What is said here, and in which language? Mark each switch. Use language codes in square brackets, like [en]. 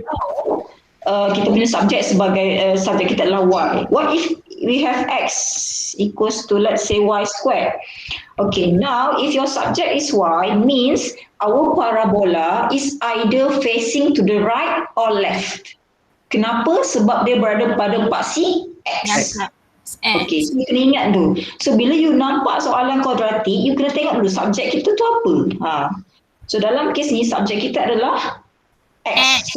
[ms] itu kita punya subjek sebagai subjek kita adalah y. [en] What if we have x equals to, let's say, y squared? Okay, now if your subject is y, means our parabola is either facing to the right or left. [ms] Kenapa? Sebab dia berada pada paksi x. [en] Okay, so you [ms] kena ingat tu. So bila you nampak soalan kuadratik, you kena tengok dulu subjek kita tu apa. So dalam kes ni subjek kita adalah x.